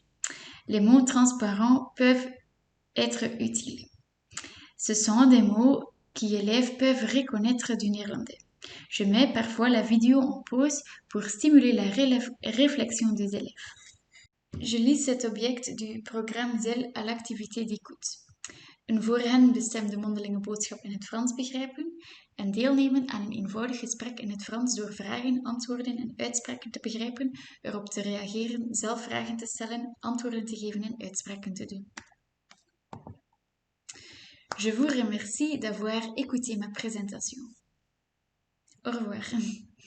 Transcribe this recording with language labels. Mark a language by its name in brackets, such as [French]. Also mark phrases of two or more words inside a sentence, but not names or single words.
[French] Les mots transparents peuvent être utiles. Ce sont des mots que les élèves peuvent reconnaître du néerlandais. Je mets parfois la vidéo en pause pour stimuler la réflexion des élèves. Je lis cet object du programme ZEL à l'activité d'écoute. [Dutch] Een voor hen bestemde mondelinge boodschap in het Frans begrijpen en deelnemen aan een eenvoudig gesprek in het Frans door vragen, antwoorden en uitspraken te begrijpen, erop te reageren, zelf vragen te stellen, antwoorden te geven en uitspraken te doen. [French] Je vous remercie d'avoir écouté ma présentation. Au revoir.